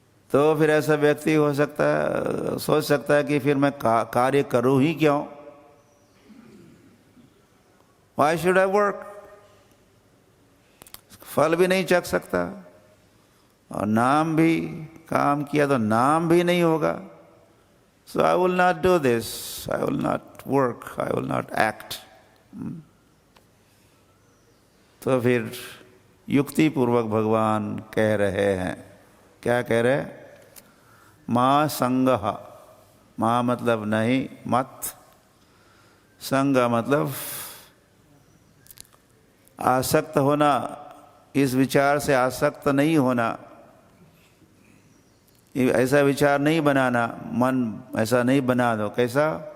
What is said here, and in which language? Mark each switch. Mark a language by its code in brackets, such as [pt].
[hi] तो फिर ऐसा व्यक्ति हो सकता है, सोच सकता है कि फिर मैं कार्य करूं ही क्यों? [en] Why should I work? [hi] फल भी नहीं चख सकता और नाम भी, काम किया तो नाम भी नहीं होगा। [en] So I will not do this, I will not work, I will not act. [hi] तो फिर युक्ति पूर्वक भगवान कह रहे हैं, क्या कह रहे हैं? माँ संगः, माँ मतलब नहीं, मत, संग मतलब आसक्त होना, इस विचार से आसक्त नहीं होना, ऐसा विचार नहीं बनाना, मन ऐसा नहीं बना दो। कैसा?